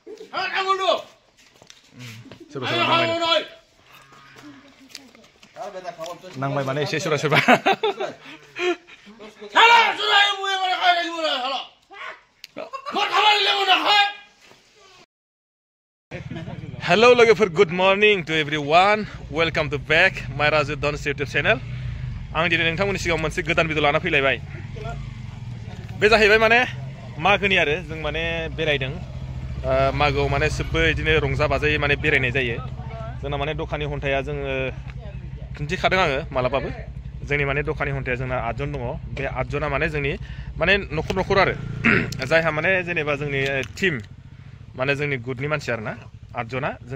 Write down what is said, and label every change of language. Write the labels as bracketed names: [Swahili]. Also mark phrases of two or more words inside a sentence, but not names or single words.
[Bodo] सोरबा नांबाय माने एसे सोरबा सोरबा Hello लोगोफोर [English] good morning to everyone welcome to back my Raju Dance YouTube channel [Bodo] आं दिनै नोंथांमोननि सिगाङाव मोनसे गोदान भिडिअ लाना फैलायबाय बे जाहैबाय माने मागोनि आरो जों माने बेरायदों मागोआव माने सबबो इदिनो रंजा बाजायै माने बेरायनाय जायो जोंना माने दखाननि हन्थाया जोङो खिन्थिखादों आङो मालाबाबो जोंनि माने दखाननि हन्थाया जोंना 8 जन दङ बे 8 जना माने जोंनि माने नखर नखर आरो जायहा माने जेनेबा जोंनि टीम माने जोंनि गुडनि मानसि आरोना 8 जना जों